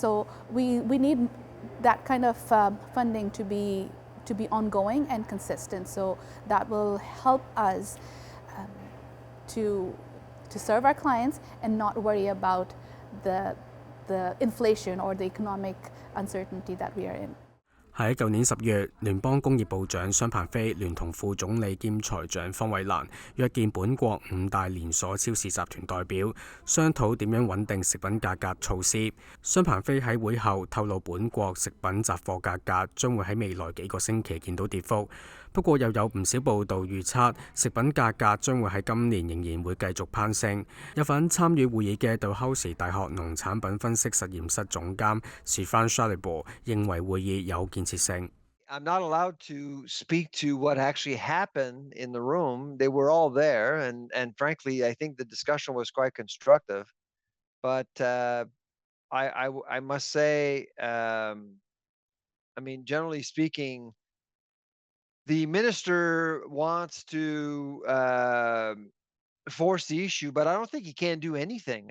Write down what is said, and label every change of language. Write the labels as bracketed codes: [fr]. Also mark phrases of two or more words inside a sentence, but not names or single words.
[en] So we need that kind of funding to be ongoing and consistent. So that will help us to serve our clients and not worry about the inflation or the economic uncertainty that we are in. [yue] 喺舊年10月，聯邦工業部長商鵬飛聯同副總理兼財長方慧蘭約見本國5大連鎖超市集團代表，商討點樣穩定食品價格措施。商鵬飛喺會後透露，本國食品雜貨價格將會喺未來幾個星期見到跌幅。不過又有唔少報道預測，食品價格將會喺今年仍然會繼續攀升。有份參與會議嘅杜克斯大學農產品分析實驗室總監Fairchild認為會議有建設性。 [en] I'm not allowed to speak to what actually happened in the room. They were all there, and frankly, I think the discussion was quite constructive. But I must say, I mean, generally speaking, the minister wants to force the issue, but I don't think he can do anything.